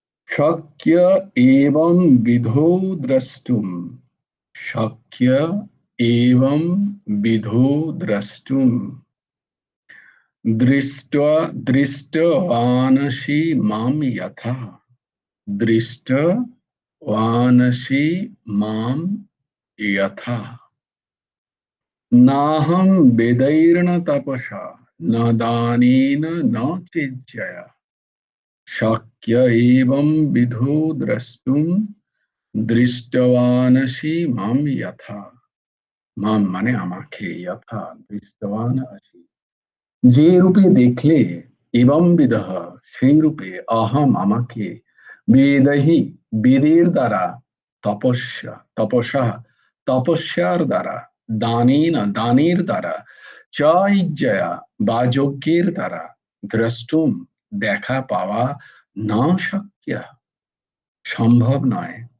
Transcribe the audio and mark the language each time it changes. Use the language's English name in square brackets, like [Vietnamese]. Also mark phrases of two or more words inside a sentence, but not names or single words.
[Sanskrit] शक्य एवं विधो द्रष्टुम, शक्य एवं विधो द्रष्टुम, दृष्टवानसि माम यथा, दृष्टवानसि माम यथा, नाहं वेदैर्न तपसा न दानेन न चेज्जया, शक्य एवं विधो द्रष्टुम, दृष्टवानसि माम यथा, [Bangla] মাম মানে আমাকে, [Sanskrit] যথা দৃষ্টবান আসি, [Bangla] যে রূপে দেখলে, এবং বিদহ সেই রূপে, অহম আমাকে, বেদহি বেদের দ্বারা, তপস্যা তপসা তপস্যার দ্বারা, দানেন দানের দ্বারা, [Sanskrit] চ ইজ্জয়া [Bangla] বা যজ্ঞের দ্বারা, দ্রষ্টুম দেখা পাওয়া, না শক্য সম্ভব নয়।